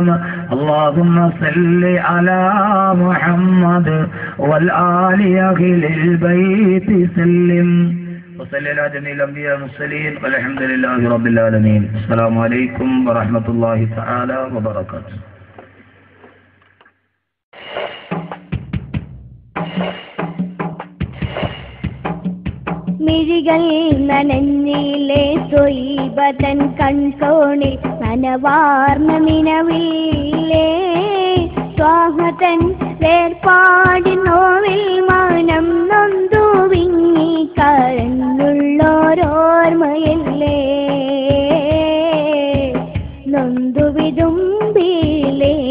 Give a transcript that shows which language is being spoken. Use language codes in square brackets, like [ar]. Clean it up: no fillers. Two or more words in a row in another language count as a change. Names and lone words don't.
[ar] اللهم صل على محمد والآل أهل البيت سلم وصلى على جميع الأنبياء والمرسلين والحمد لله رب العالمين. السلام عليكم ورحمة الله تعالى وبركاته. [ml] മിഴികൾ നനഞ്ഞിലെ തൊയ്ബതൻ കൺകോണിൽ നനവാർന്ന മിനവില്ലേ സ്വാഹതൻ വേർപാടിൻ നോവിൽ മനം നൊന്തു വിങ്ങി കരഞ്ഞുള്ളോരോർമ്മയല്ലേ നൊന്തു വിതുമ്പിലേ.